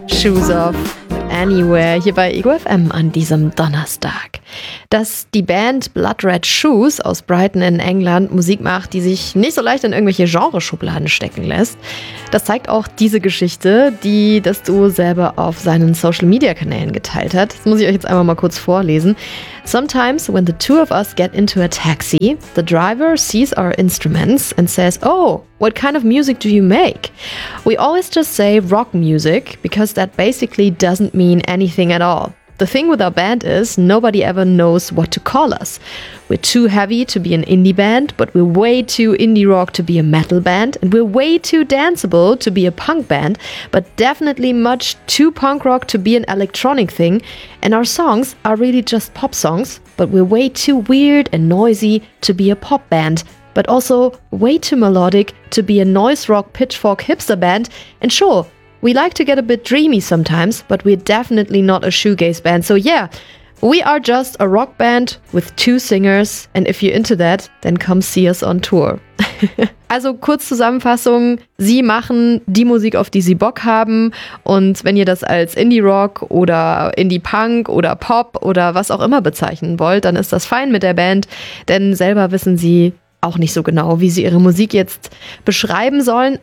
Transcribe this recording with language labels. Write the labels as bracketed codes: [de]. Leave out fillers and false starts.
[de] Shoes Off Anywhere hier bei Ego FM an diesem Donnerstag. Dass die Band Blood Red Shoes aus Brighton in England Musik macht, die sich nicht so leicht in irgendwelche Genreschubladen stecken lässt, das zeigt auch diese Geschichte, die das Duo selber auf seinen Social-Media-Kanälen geteilt hat. Das muss ich euch jetzt einmal mal kurz vorlesen. [en] Sometimes when the two of us get into a taxi, the driver sees our instruments and says, oh, what kind of music do you make? We always just say rock music, because that basically doesn't mean anything at all. The thing with our band is, nobody ever knows what to call us. We're too heavy to be an indie band, but we're way too indie rock to be a metal band, and we're way too danceable to be a punk band, but definitely much too punk rock to be an electronic thing, and our songs are really just pop songs, but we're way too weird and noisy to be a pop band, but also way too melodic to be a noise rock pitchfork hipster band, and sure, we like to get a bit dreamy sometimes, but we're definitely not a shoegaze band. So yeah, we are just a rock band with two singers. And if you're into that, then come see us on tour. [de] Also kurz Zusammenfassung, sie machen die Musik, auf die sie Bock haben. Und wenn ihr das als Indie-Rock oder Indie-Punk oder Pop oder was auch immer bezeichnen wollt, dann ist das fein mit der Band, denn selber wissen sie auch nicht so genau, wie sie ihre Musik jetzt beschreiben sollen.